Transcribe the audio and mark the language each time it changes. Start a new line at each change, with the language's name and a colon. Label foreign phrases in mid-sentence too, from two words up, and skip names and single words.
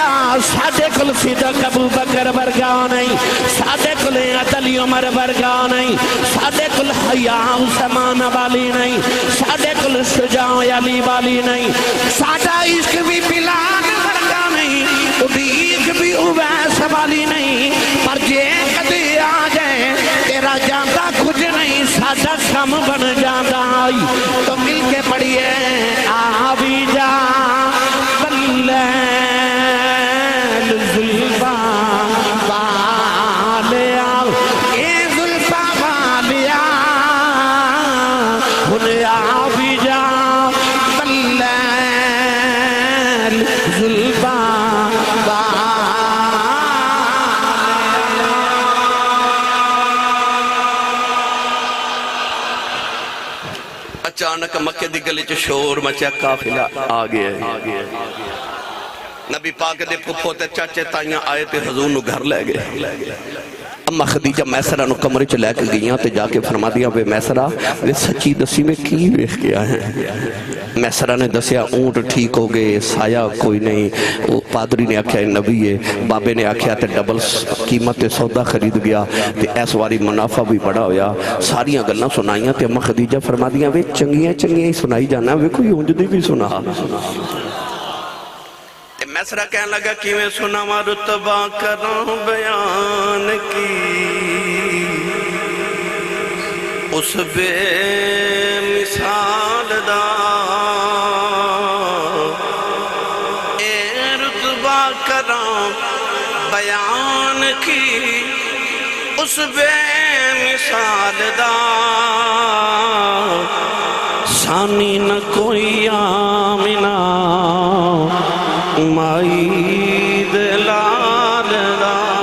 Punjabi: ساڈے کول صدیق ابو بکر ورگا نہیں، ساڈے کول عدل عمر ورگا نہیں، ساڈے کول حیا عثمان والی نہیں، ساڈے کول شجاع علی والی نہیں، ساڈا عشق بھی بلال ورگا نہیں، عشق بھی اویس والی نہیں، پر جے کدی آ جائے تیرا جاندا کچھ نہیں، ساڈا کم بن جاندا تو مل کے پڑھیے آ بھی جا واللیل زلفا والیا اے زلفا والیا ہن آ بھی جا واللیل زلفا اچانک مکے دی گلی چ شور مچیا، قافلہ آ گیا ہے، نبی پاک دے پھپھو تے چاچے تائیاں آئے تے حضور نو گھر لے گئے۔ اما خدیجہ میسرہ نو کمرے چ لے کے گئیاں تے جا کے فرما دیا وے میسرہ وے سچی دسی میں کی ویکھ گیا ہے؟ میسرہ نے دسیا اونٹ ٹھیک ہو گئے، سایہ کوئی نہیں، پادری نے آکھیا نبی ہے، بابے نے آکھیا تے ڈبل قیمت سودا خرید گیا تے ایس واری منافع بھی بڑا ہویا، ساریاں گلنا سنائیاں تے اما خدیجہ فرما دیا وے چنگیاں چنگیاں ہی سنائی جانا، وے کوئی اونج دی بھی سنا۔ میسرہ کہنے لگا کہ میں سناواں رتبہ کراں بیان کی اس بے مثال دا، اے رتبہ کراں بیان کی اس بے مثال دا، ثانی نہ کوئی آمنہ مائی دلال دا۔